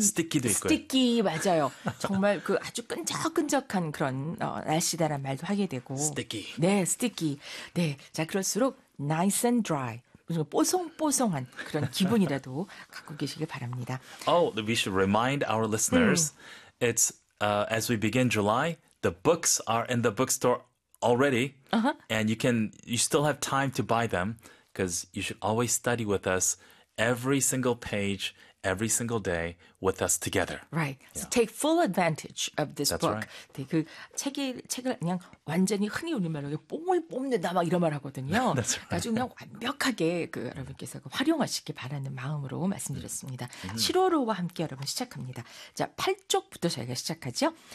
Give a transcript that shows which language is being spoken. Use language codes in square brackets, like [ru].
[ko] 스티키도 있고요. 스티키 맞아요. 정말 그 아주 끈적끈적한 그런 날씨다라는 말도 하게 되고. 스티키. 네, 스티키. 네. 자, 그럴수록 [en] nice and dry. [ko] 무슨 뽀송뽀송한 그런 기분이라도 갖고 계시길 바랍니다. [en] Oh, we should remind our listeners. It's as we begin July, the books are in the bookstore already. And you still have time to buy them because you should always study with us. Every single page, every single day with us together. Right. Yeah. So take full advantage of this That's book. Right. [ko] 네, 그 책을 그냥 완전히 흔히 우리 말로 뽕을 뽑는다 막 이런 말 하거든요. [en] That's right. [ko] 아주 그냥 완벽하게 그 여러분께서 활용하시길 바라는 마음으로 말씀드렸습니다. Mm-hmm. 7월호와 함께 여러분 시작합니다. 자, 8쪽부터 저희가 시작하죠.